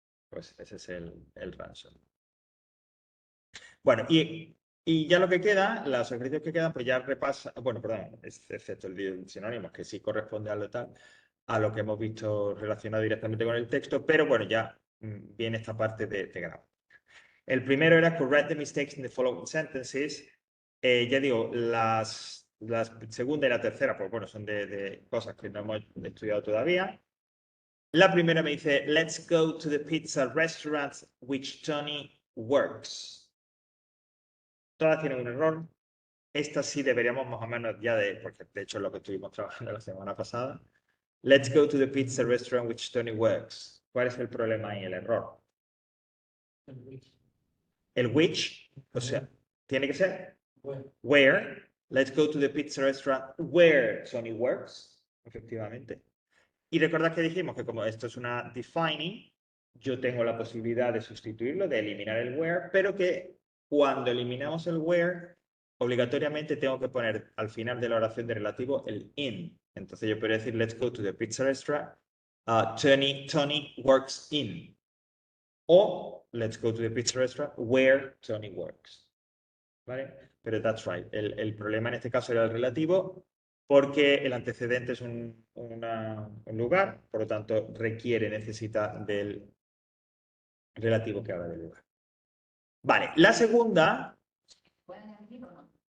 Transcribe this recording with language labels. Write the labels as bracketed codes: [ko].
[es] Pues ese es el ransom. Bueno, y ya lo que queda, los ejercicios que quedan, pues ya repasa, bueno, perdón, excepto el sinónimo, que sí corresponde a lo tal, a lo que hemos visto relacionado directamente con el texto, pero bueno, ya viene esta parte de gramática. El primero era [en] correct the mistakes in the following sentences. [es] Ya digo, la segunda y la tercera, pues bueno, son de cosas que no hemos estudiado todavía. La primera me dice, [en] let's go to the pizza restaurant which Tony works. [es] Todas tienen un error. Esta sí deberíamos más o menos ya porque de hecho es lo que estuvimos trabajando la semana pasada. [en] Let's go to the pizza restaurant which Tony works. [es] ¿Cuál es el problema ahí, el error? El which, o sea, tiene que ser where. [en] Let's go to the pizza restaurant where Tony works. [es] Efectivamente. Y recordad que dijimos que como esto es una defining, yo tengo la posibilidad de sustituirlo, de eliminar el where, pero que cuando eliminamos el where, obligatoriamente tengo que poner al final de la oración de relativo el in. Entonces yo podría decir, [en] let's go to the pizza restaurant. Tony works in. O, let's go to the pizza restaurant where Tony works. [es] ¿Vale? Pero [en] that's right. [es] El problema en este caso era el relativo porque el antecedente es un lugar, por lo tanto necesita del relativo que habla del lugar. Vale, la segunda, ¿Pueden añadir o no?